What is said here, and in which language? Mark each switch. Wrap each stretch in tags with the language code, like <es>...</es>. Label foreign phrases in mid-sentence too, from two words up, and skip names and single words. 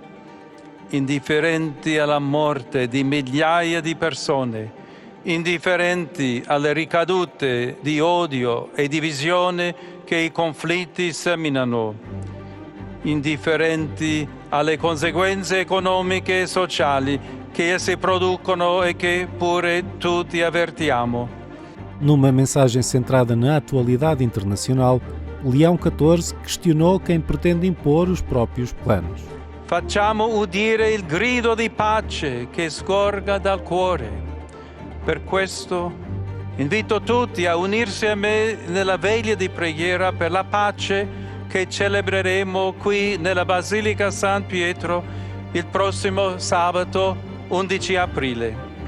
<it>alla morte di migliaia di persone, indifferenti alle ricadute di odio e divisione che i conflitti seminano, indifferenti alle conseguenze economiche e sociali che essi producono e che pure tutti avvertiamo.</it> <pt>Numa mensagem centrada na atualidade internacional, Leão XIV questionou quem pretende impor os próprios planos.</pt> <it>Facciamo udire il grido di pace che sgorga dal cuore. Per questo invito tutti a unirsi a me nella veglia di preghiera per la pace che celebreremo qui nella Basilica San Pietro il prossimo sabato 11 aprile.</it>